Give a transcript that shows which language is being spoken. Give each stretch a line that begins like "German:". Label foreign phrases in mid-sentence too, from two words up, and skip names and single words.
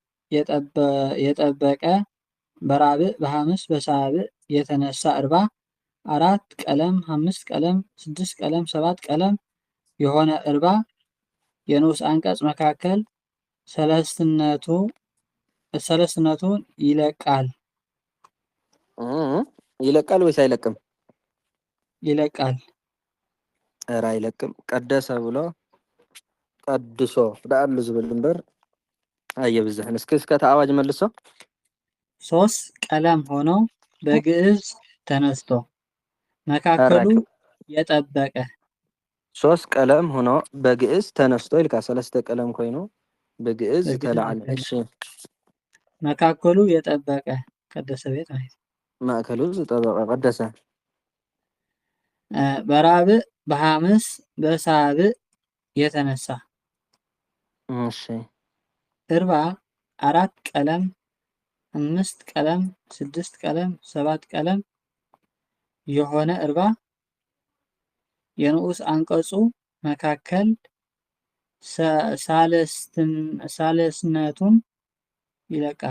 Amharic: የጠበቀ በራብዕ በሐምስ በሳብዕ የተነሳ እርባ አራት ቀለም አምስት ቀለም ስድስት ቀለም ሰባት ቀለም የሆነ እርባ የንኡስ አንቀጽ መካከል ሰለስትነቱን ይለቃል ይለቃል ወይስ አይለቅም ይለቃል ራ አይለቅም ቀደሰ ብሎ
Tigrinya: ቀድሶ ዳአሉ ዝብል እምበር አየብዝሕን እስከ ተአዋጅ መልሶ ሶስት
Amharic: ቀለም ሆኖ በግዕዝ ተነስቶ መካከሉ የጠበቀ ሶስት ቀለም ሆኖ በግዕዝ ተነስቶ ይልካ
Tigrinya: ሰለስተ ቀለም ኮይኑ በግዕዝ ተላዕለ። እሺ
Amharic: መካከሉ የጠበቀ ቀደሰ ቤት ማለት
Tigrinya: ማእከሉ ዝጠበቀ ቀደሰ።
Amharic: በራብዕ በሐምስ በሳብዕ የተነሳ እሺ እርባ 4 ቀለም 5 ቀለም 6 ቀለም 7 ቀለም የሆነ እርባ የንዑስ አንቀጹ መካከል ሳልስነቱን ይለቃል።